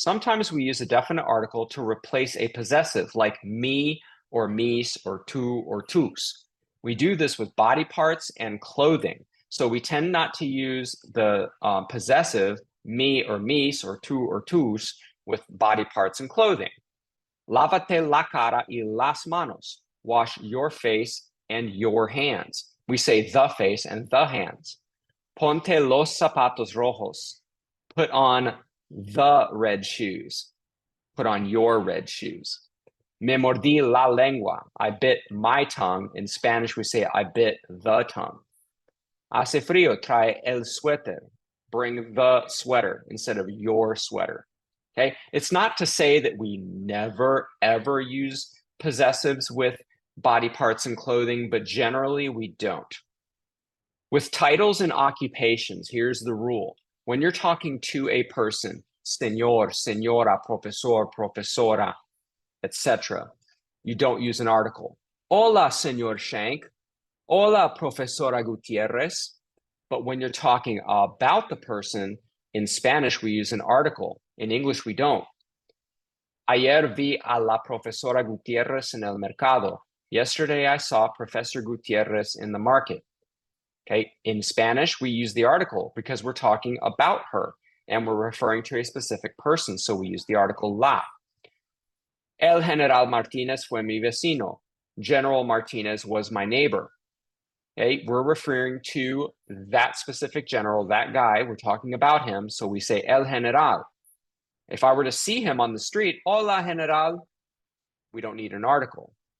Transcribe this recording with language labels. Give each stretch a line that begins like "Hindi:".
English: Sometimes we use a definite article to replace a possessive like me or mis or tu or tus. We do this with body parts and clothing. So we tend not to use the possessive me or mis or tu or tus with body parts and clothing.
Spanish: Lávate la cara y las manos.
English: Wash your face and your hands. We say the face and the hands.
Spanish: Ponte los zapatos rojos.
English: Put on the red shoes. Put on your red shoes.
Spanish: Me mordí la lengua.
English: I bit my tongue. In Spanish, we say I bit the tongue.
Spanish: Hace frío. Trae el suéter.
English: Bring the sweater instead of your sweater. Okay, it's not to say that we never ever use possessives with body parts and clothing, but generally we don't. With titles and occupations, here's the rule. When you're talking to a person, señor, señora, profesor, profesora, etc., you don't use an article.
Spanish: Hola, señor Shank. Hola, profesora Gutierrez.
English: But when you're talking about the person, in Spanish, we use an article. In English, we don't.
Spanish: Ayer vi a la profesora Gutierrez en el mercado.
English: Yesterday, I saw Professor Gutierrez in the market. Okay, in Spanish, we use the article because we're talking about her and we're referring to a specific person. So we use the article la.
Spanish: El General Martinez fue mi vecino.
English: General Martinez was my neighbor. Okay, we're referring to that specific general, that guy. We're talking about him. So we say El General. If I were to see him on the street,
Spanish: hola, General,
English: we don't need an article.